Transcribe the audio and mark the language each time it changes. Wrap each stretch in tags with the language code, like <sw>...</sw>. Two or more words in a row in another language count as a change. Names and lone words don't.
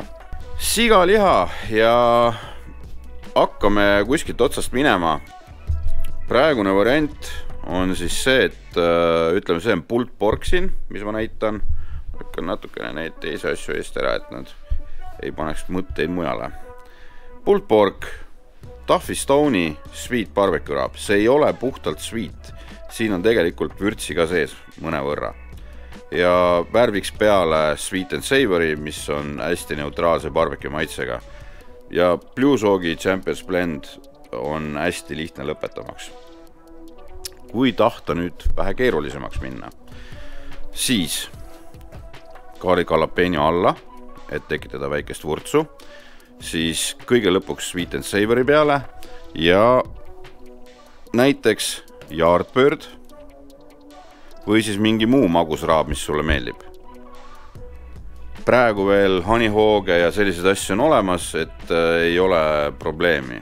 <et>Sigaliha ja hakkame kuskilt otsast minema. Praegune variant on siis see, et ütleme, see on</et> <en>pulled pork</en> <et>siin, mis ma näitan. Hakkan natukene neid teisi asju eest ära, et nad ei paneks mõtteid mujale.</et> <en>Pulled pork,</en> <et>Duffy Stone'i</et> <en>sweet barbecue rub.</en> <et>See ei ole puhtalt sweet. Siin on tegelikult vürtsi ka sees mõne võrra. Ja värviks peale</et> <en>sweet and savory,</en> <et>mis on hästi neutraalse barbecue maitsega. Ja Blue Sogi Champions Blend on hästi lihtne lõpetamaks. Kui tahta nüüd vähe keerulisemaks minna, siis</et> <en>garlic jalapeno</en> <et>alla, et tekitada väikest vurtsu, siis kõige lõpuks</et> <en>sweet and savory</en> <et>peale ja näiteks Yardbird või siis mingi muu magusraab, mis sulle meeldib. Praegu veel honeyhooge ja sellised asju on olemas, et ei ole probleemi.</et>